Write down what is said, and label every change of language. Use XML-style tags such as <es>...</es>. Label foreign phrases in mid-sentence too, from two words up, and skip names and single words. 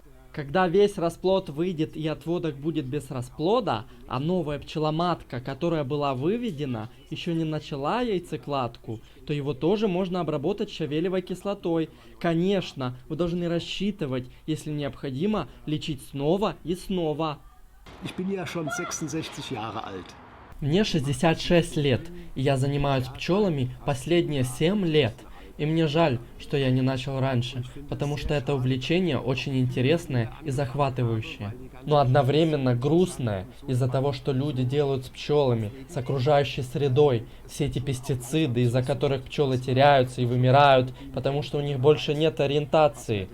<ru>Когда весь расплод выйдет и отводок будет без расплода, а новая пчеломатка, которая была выведена, еще не начала яйцекладку, то его тоже можно обработать щавелевой кислотой. Конечно, вы должны рассчитывать, если необходимо, лечить снова и снова.</ru> <de>Ich bin ja schon 66 Jahre alt.</de> <ru>Мне 66 лет, и я занимаюсь пчелами последние 7 лет. И мне жаль, что я не начал раньше, потому что это увлечение очень интересное и захватывающее. Но одновременно грустное из-за того, что люди делают с пчелами, с окружающей средой, все эти пестициды, из-за которых пчелы теряются и вымирают, потому что у них больше нет ориентации.</ru>